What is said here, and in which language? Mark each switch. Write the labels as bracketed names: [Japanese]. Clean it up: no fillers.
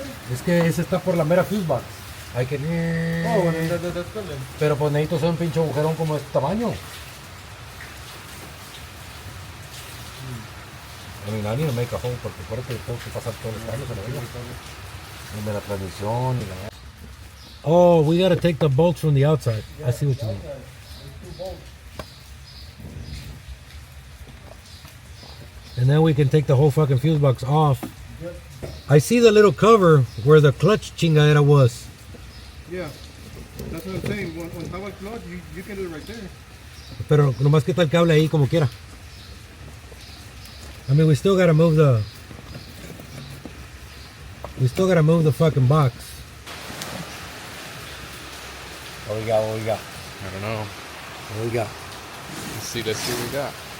[Spanish] Es que ese está por la mera fuse box. Hay que... Oh, bueno, Pero pues necesito hacer un pinche agujerón como este tamaño. [English] I mean, I need to make a hole [Spanish] porque por eso tengo que pasar todos los cables a la vez. Y de la transmisión y la... [English] Oh, we gotta take the bolts from the outside. I see what you mean. And then we can take the whole fucking fuse box off. I see the little cover where the clutch chingadera was. Yeah, that's what I'm saying. When how I clutch, you can do it right there. [Spanish] Pero nomás quita el cable ahí como quiera. [English] I mean, we still gotta move the fucking box. What we got? I don't know. What we got? Let's see what we got.